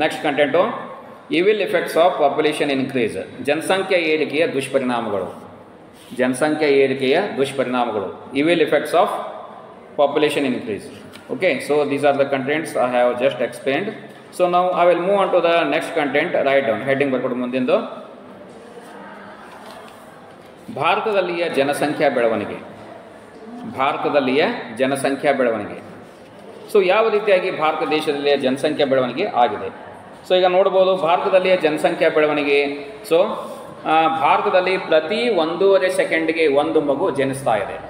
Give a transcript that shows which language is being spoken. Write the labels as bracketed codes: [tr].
[en] next content evil effects of population increase, [kn] ಜನಸಂಖ್ಯೆ ಏರಿಕೆಯ ದುಷ್ಪರಿಣಾಮಗಳು, ಜನಸಂಖ್ಯೆ ಏರಿಕೆಯ ದುಷ್ಪರಿಣಾಮಗಳು, [en] Evil effects of population increase. Okay, so these are the contents I have just explained. So now I will move on to the next content. Write down heading [kn] ಬರ್ಕೊಡು ಮುಂದಿಂದು. ಭಾರತದಲ್ಲಿಯ ಜನಸಂಖ್ಯಾ ಬೆಳವಣಿಗೆ, ಭಾರತದಲ್ಲಿಯ ಜನಸಂಖ್ಯಾ ಬೆಳವಣಿಗೆ. ಸೊ ಯಾವ ರೀತಿಯಾಗಿ ಭಾರತ ದೇಶದಲ್ಲಿಯ ಜನಸಂಖ್ಯಾ ಬೆಳವಣಿಗೆ ಆಗಿದೆ? ಸೊ ಈಗ ನೋಡ್ಬೋದು, ಭಾರತದಲ್ಲಿಯ ಜನಸಂಖ್ಯಾ ಬೆಳವಣಿಗೆ. ಸೊ ಭಾರತದಲ್ಲಿ ಪ್ರತಿ 1.5 ಸೆಕೆಂಡ್ಗೆ ಒಂದು ಮಗು ಜನಿಸ್ತಾ ಇದೆ.